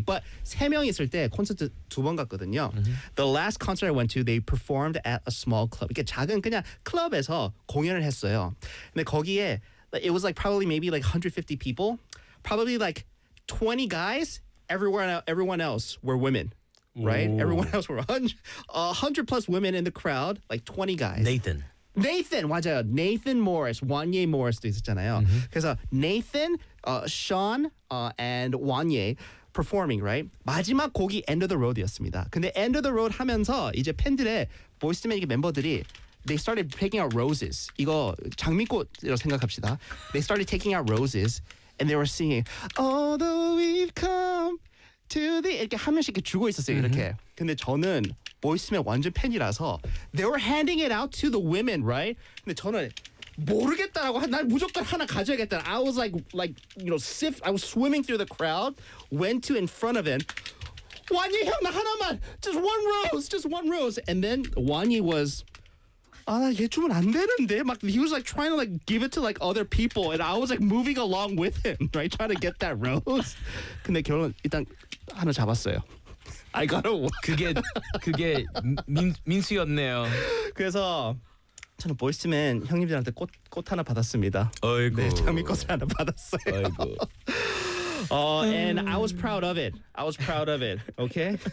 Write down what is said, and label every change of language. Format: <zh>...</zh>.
<ko>But 세 명이 있을 때 콘서트 두 번 갔거든요. Mm-hmm.</ko> <en>The last concert I went to, they performed at a small club.</en> <ko>이렇게 작은 그냥 클럽에서 공연을 했어요. 근데 거기에</ko> <en>it was like probably maybe like 150 people. Probably like 20 guys. Everyone else were women. Right? Ooh. Everyone else were 100 plus women in the crowd. Like 20 guys. Nathan,</en> <ko>맞아요. Nathan Morris, Wanye Morris도 있었잖아요. 그래서 Nathan, Sean, and Wanye</ko> <en>performing, right?</en> <ko>마지막 곡이 End of the Road였습니다. 근데 End of the Road 하면서 이제 팬들의 Boyz II Men 멤버들이</ko> <en>they started picking out roses.</en> <ko>이거 장미꽃이라고 생각합시다.</ko> <en>They started taking out roses and they were singing Although we've come to the...</en> <ko>이렇게 한 명씩 이렇게 주고 있었어요, 이렇게. 근데 저는...</ko> <en>Boyz II Men</en> <ko>완전 팬이라서</ko> <en>they were handing it out to the women, right?</en> <ko>근데 저는 모르겠다라고 난 무조건 하나 가져야겠다.</ko> <en>I was like you know sift. I was swimming through the crowd. Went to in front of him.</en> <ko>완이 형 나 하나만.</ko> <en>Just one rose. Just one rose. And then</en> <ko>완이 was. 아, 나 얘 주면 안 되는데. 막,</ko> <en>he was like trying to like give it to like other people, and I was like moving along with him, right, trying to get that rose.</en> <ko>근데 결론 일단 하나 잡았어요.</ko> <en>I got a one.</en> <ko>그게 민수였네요. 그래서 저는 보이스 투 맨 형님들한테 꽃 하나 받았습니다. 아이고. 네, 장미꽃을 하나 받았어요. 아이고.</ko> <en>And I was proud of it. I was proud of it. Okay?</en>